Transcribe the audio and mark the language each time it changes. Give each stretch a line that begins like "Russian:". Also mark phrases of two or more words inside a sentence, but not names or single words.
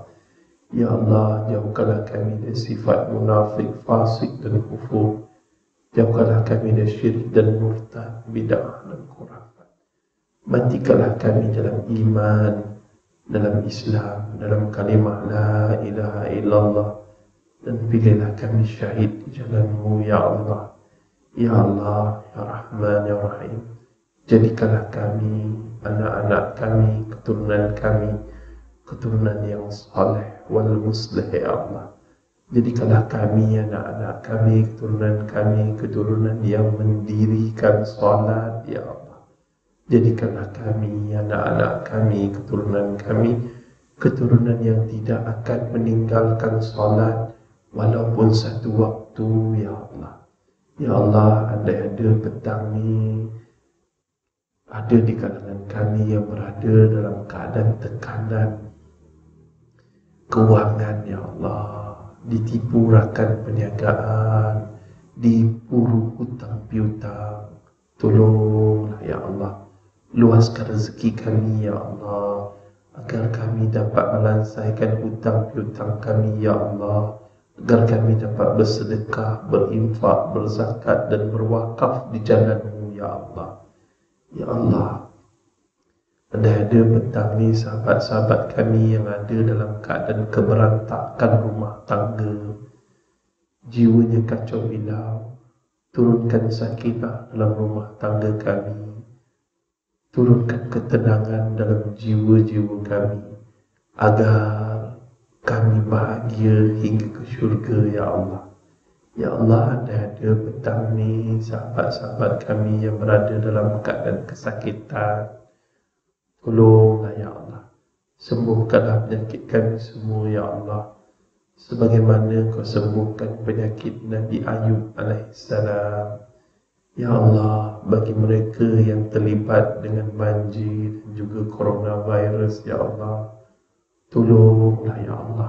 Malay: Ya Allah, jauhkanlah kami dari sifat munafik, fasik dan kufur. Jauhkanlah kami dari syirik dan murtad, bid'ah dan khurafat. Matikanlah kami dalam iman, dalam Islam, dalam kalimah
Arabic: لا إله إلا الله.
Malay: Dan pilihlah kami syahid di jalan-Mu, ya Allah. Ya Allah, ya Rahman, ya Rahim. Jadikanlah kami, anak-anak kami, keturunan yang
Arabic: صالح ومصلح,
Malay: ya Allah. Jadikanlah kami, anak-anak kami, keturunan yang mendirikan salat, ya Allah. Jadikanlah kami, anak-anak kami, keturunan yang tidak akan meninggalkan salat walaupun satu waktu, ya Allah. Ya Allah, andai ada petang ni, ada di kalangan kami yang berada dalam keadaan tekanan kewangan, ya Allah, ditipu rakan perniagaan, diburu hutang piutang, tolonglah ya Allah, luaskan rezeki kami, ya Allah, agar kami dapat melansaikan hutang piutang kami, ya Allah, agar kami dapat bersedekah, berinfak, berzakat dan berwakaf di jalan-Mu, ya Allah. Ya Allah, andai ada petang ni sahabat-sahabat kami yang ada dalam keadaan keberantakan rumah tangga, jiwanya kacau bilau, turunkan sakinah dalam rumah tangga kami, turunkan ketenangan dalam jiwa-jiwa kami, agar kami bahagia hingga ke syurga, ya Allah. Ya Allah, andai ada petang ni sahabat-sahabat kami yang berada dalam keadaan kesakitan, tolonglah ya Allah. Sembuhkanlah penyakit kami semua, ya Allah. Sebagaimana Kau sembuhkan penyakit Nabi Ayub alaihissalam. Ya Allah, bagi mereka yang terlibat dengan banjir dan juga coronavirus, ya Allah, tolonglah ya Allah.